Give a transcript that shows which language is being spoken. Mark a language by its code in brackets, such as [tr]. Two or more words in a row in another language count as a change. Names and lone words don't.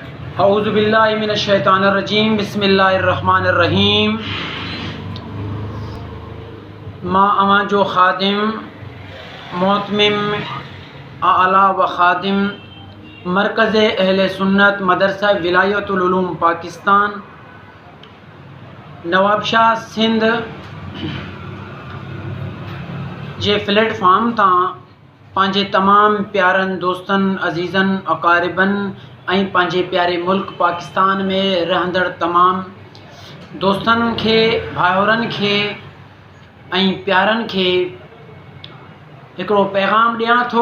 [ar] أعوذ بالله من الشيطان الرجيم بسم الله الرحمن الرحيم. [sd] मां अवां जो ख़ादिम मोहतमिम आला व ख़ादिम मरकज़ अहले सुन्नत मदरसा विलायतुल उलूम पाकिस्तान नवाबशाह सिंध जे प्लेटफॉर्म तां पंहिंजे तमामु प्यारनि दोस्तनि अज़ीज़नि अक़ारिबनि ऐं पंहिंजे प्यारे मुल्क पाकिस्तान में रहंदड़ तमामु दोस्तनि खे भाउरनि खे ऐं प्यारनि खे हिकिड़ो पैगाम ॾियां थो।